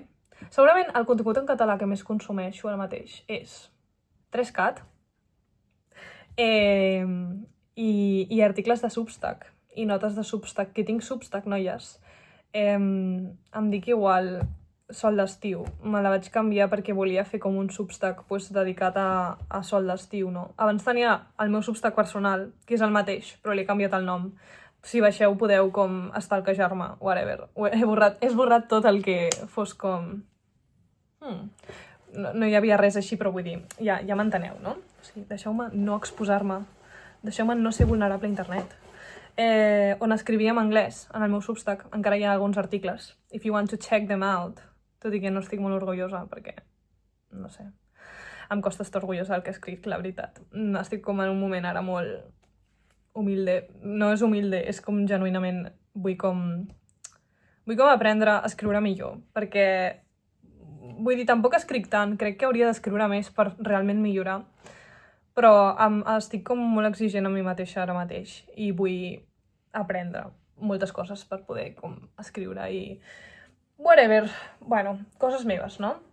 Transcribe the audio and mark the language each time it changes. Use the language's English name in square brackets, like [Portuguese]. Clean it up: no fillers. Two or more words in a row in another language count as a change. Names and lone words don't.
[Catalan] Segurament el contingut en català que més consumeixo ara mateix és 3cat, i articles de Substack i notes de Substack, que tinc Substack, noies. Em dic igual sol d'estiu. Me la vaig canviar perquè volia fer com un Substack dedicat a sol d'estiu, no? Abans tenia el meu Substack personal, que és el mateix, però li he canviat el nom. Si baixeu podeu com stalkejar-me, whatever. He esborrat tot el que fos com... No hi havia res així, però vull dir, ja m'enteneu, no? O sigui, deixeu-me no exposar-me, deixeu-me no ser vulnerable a internet. On escrivia en anglès, en el meu Substack, encara hi ha alguns articles. [English] If you want to check them out. [Catalan] Tot i que no estic molt orgullosa, perquè, no sé, em costa estar orgullosa del que he escrit, la veritat. Estic com en un moment ara molt humilde. No és humilde, és com genuïnament vull com aprendre a escriure millor, perquè, vull dir, tampoc escric tant, crec que hauria d'escriure més per realment millorar, però estic com molt exigent amb mi mateixa ara mateix i vull aprendre moltes coses per poder com escriure i whatever, bueno, coses meves, no?